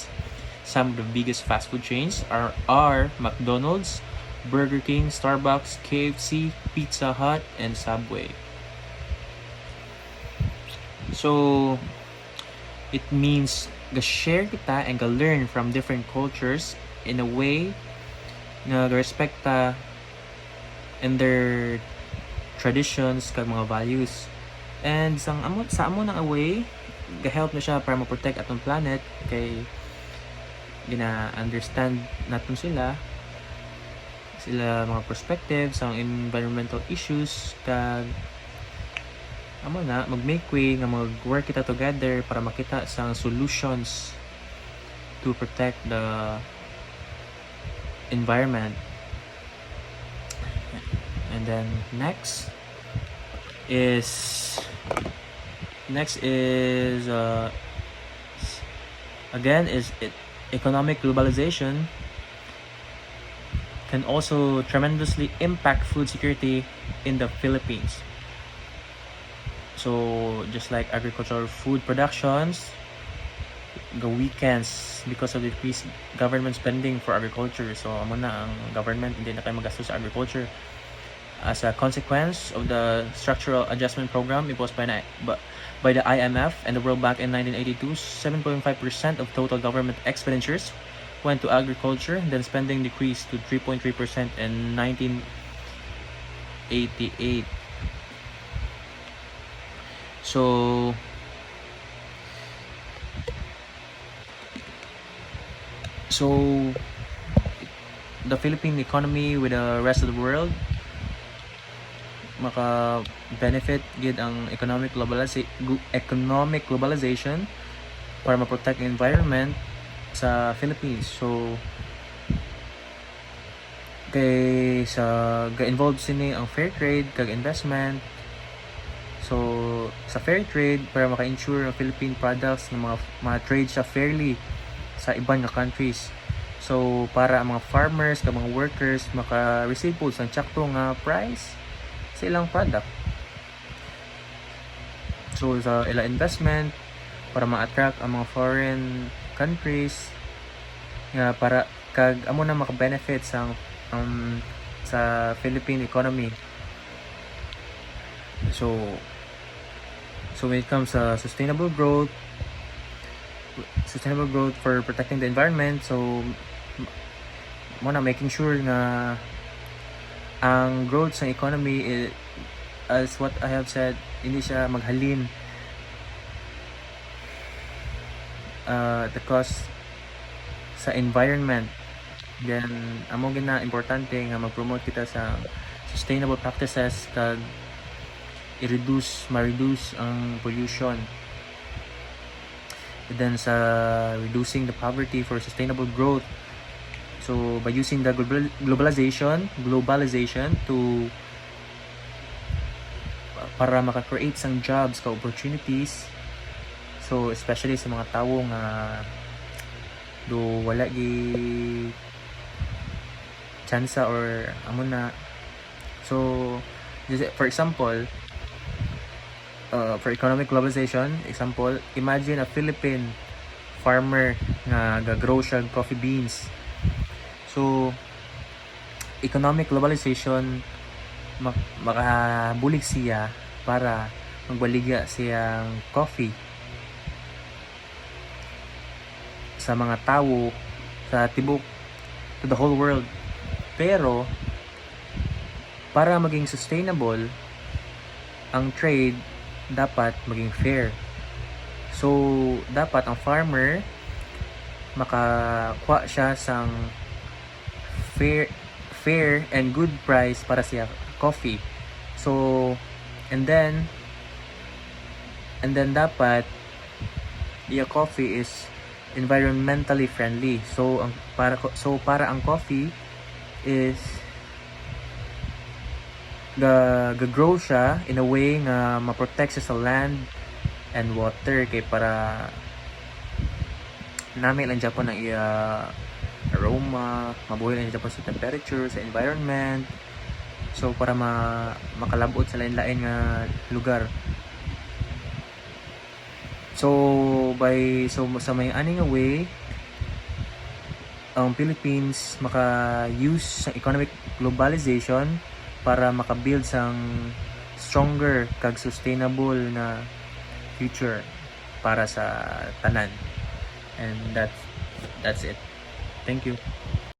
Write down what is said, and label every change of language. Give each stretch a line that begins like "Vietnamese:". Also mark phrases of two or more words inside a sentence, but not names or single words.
English: Some of the biggest fast food chains are McDonald's, Burger King, Starbucks, KFC, Pizza Hut, and Subway. So it means
Hiligaynon: ga-share kita
English: and ga-learn from different cultures in a way
Hiligaynon: na ga-respect ta
English: and their traditions
Hiligaynon: kag mga values. And sa amo nang away ga-help na siya para ma-protect atong planet kay gina-understand natin sila mga perspectives ang
English: environmental issues
Hiligaynon: kag amo na mag-make way nga mag-work kita together para makita sang
English: solutions to protect the environment. And then next is economic globalization can also tremendously impact food security in the Philippines. So just like agricultural food productions go weakens because of decreased government spending for agriculture.
Hiligaynon: So amo na ang government hindi na kayo magastos sa agriculture.
English: As a consequence of the structural adjustment program imposed by the IMF and the World Bank in 1982, 7.5% of total government expenditures went to agriculture, then spending decreased to 3.3% in 1988. So the Philippine economy with the rest of the world
Hiligaynon: maka benefit gid ang
English: economic globalization para ma-protect the environment sa Philippines.
Hiligaynon: So kay sa ga-involved sini ang fair trade kag investment. So sa
English: fair trade
Hiligaynon: para maka-ensure ang Philippine products ng mga trade siya fairly sa ibang nga countries. So para ang mga farmers kag mga workers maka-receive po sa sakto nga price sa ilang product. So sa ilang investment para ma-attract ang mga foreign countries nga para kag amo na maka-benefit sa Philippine economy.
English: So when it comes sa sustainable growth for protecting the environment,
Hiligaynon: so mo na
English: making sure nga ang growth sa economy as what I have said,
Hiligaynon: hindi siya maghalin
English: the cost
Hiligaynon: sa environment. Then amo gina importante nga mag-promote kita sa
English: sustainable practices
Hiligaynon: kag ma-reduce ang pollution.
English: And then sa reducing the poverty for sustainable growth. So by using the globalization to
Hiligaynon: para maka-create sang
English: jobs ka opportunities.
Hiligaynon: So especially sa mga tawo nga do wala gi chance or amo na.
English: So for example, for economic globalization, example, imagine a Philippine farmer
Hiligaynon: nga ga-grow siya
English: coffee beans.
Hiligaynon: So economic globalization makabulig siya para magbaligya siyang coffee sa mga tao sa tibok,
English: to the whole world.
Filipino: Pero para maging sustainable ang trade, dapat maging fair. So dapat ang farmer makakuha siya sang
English: fair and good price
Filipino: para sa coffee.
Hiligaynon: So and then dapat iya coffee is
English: environmentally friendly.
Hiligaynon: So para ang coffee is grow siya
English: in a way
Hiligaynon: nga ma-protect siya sa
English: land and water,
Hiligaynon: kay para nami lang Japan ang iya aroma, mabuhay lang Japan sa temperature, sa environment. So para makalabot sa lain-lain nga lugar. So sa may aning way, ang Philippines maka-use sa
English: economic globalization
Hiligaynon: para makabuild sang stronger kag sustainable na future para sa tanan.
English: And that's it. Thank you.